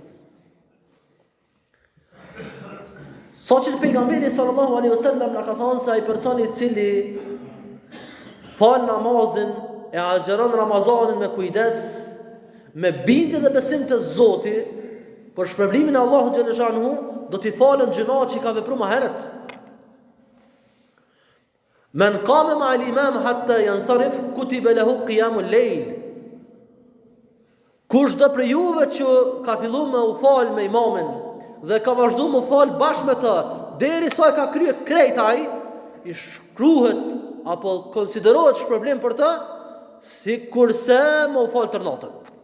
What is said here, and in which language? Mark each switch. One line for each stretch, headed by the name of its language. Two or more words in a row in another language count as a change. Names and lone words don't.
Albanian: Sa që pejgamberi
Arabic: صلى الله عليه وسلم
Albanian: na ka thënë se ai personi i cili fal namazin e agjeron Ramazanin me kujdes, me bindje dhe besim të Zotit, për shpërblimin e Allahut xhaleshanuhu, do t'i falen gjunat që i ka vepruar më herët.
Arabic: من قام مع الإمام حتى ينصرف كتب له قيام الليل.
Albanian: Kush do prej juve që ka filluar me u fal me imamin dhe ka vazhduar me u fal bashkë me të derisa e ka kryer krejt ai, i shkruhet apo konsiderohet shpërblim për të, sikurse me u fal tër natën.